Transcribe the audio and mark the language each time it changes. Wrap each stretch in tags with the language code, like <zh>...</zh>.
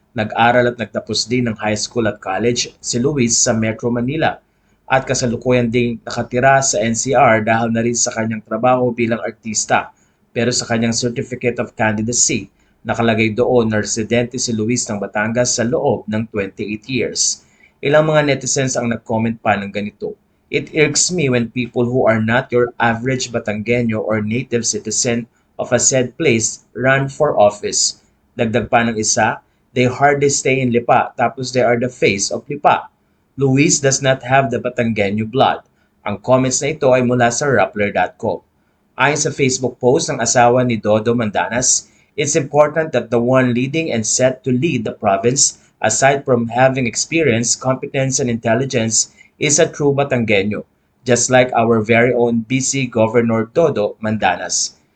<tl>Nag-aral at nagtapos din ng high school at college si Luis sa Metro Manila at kasalukuyan ding nakatira sa NCR dahil na rin sa kanyang trabaho bilang artista. Pero sa kanyang Certificate of Candidacy, nakalagay doon na residente si Luis ng Batangas sa loob ng 28 years. Ilang mga netizens ang nag-comment pa ng ganito.</tl> <en>It irks me when people who are not your average Batanggenyo or native citizen of a said place run for office.</en> <tl>Dagdag pa ng isa,</tl> <en>they hardly stay in Lipa</en> <tl>tapos</tl> <en>they are the face of Lipa. Luis does not have the Batanggenyo blood.</en> <tl>Ang comments na ito ay mula sa Rappler.com. Ayon sa Facebook post ng asawa ni Dodo Mandanas,</tl> <en>it's important that the one leading and set to lead the province, aside from having experience, competence, and intelligence, is a true Batanggenyo, just like our very own BC Governor Dodo Mandanas.</en>